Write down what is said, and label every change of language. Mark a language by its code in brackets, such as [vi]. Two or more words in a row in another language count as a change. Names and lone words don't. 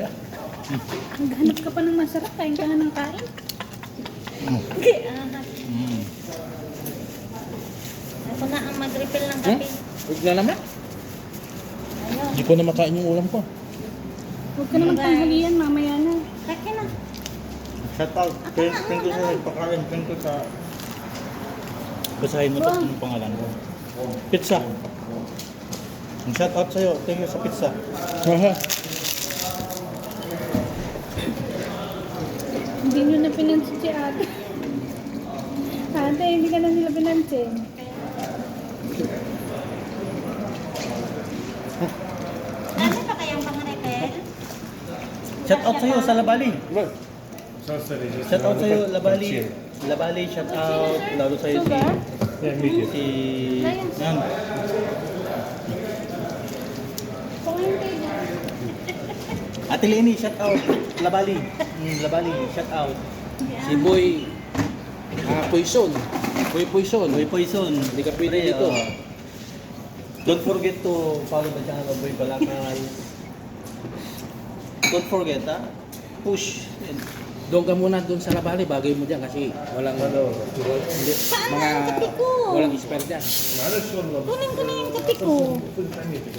[tl] hanap ka pa ng masarap. Kain ka nga ng kain. Okay, ako na ang mag-refill ng kape. Huwag na naman. Ayun. Hindi ko na makain yung ulam ko. Huwag ka naman tanghalian, mamaya na. Kaki na. [en] Shout out. Thank you [tl] sa pagpakain. [en] Thank you sa... [tl] Basahin mo ito yung pangalan mo. [en] Pizza. Shout out sa'yo. Thank you sa pizza. Aha. [tl] Hindi nyo na pinansin si ate. Ate, hindi ka na nila pinansin. Ano pa kayang pang-repair? [en] Shout out [tl] sa'yo sa Labali. [en] Shout out [tl] sa'yo, Labali. Labali, [en] shout out. [tl] Lalo sa'yo si... Si... Yan. Kumain kayo dyan. Ate Leni, [en] shout out. Labali. Labali, shout out. [tl] Si Boy Poison. Boy Poison. Boy Poison. Hindi ka pwede Pre, dito. [en] Don't forget to follow the channel of Boy Kalakal. Don't forget, [tl] ha? Push. Doon ka muna doon sa labali, bagay mo dyan kasi walang hindi, Saan mga na ang kape ko? walang spare dyan. Kunin ko na yung kape ko.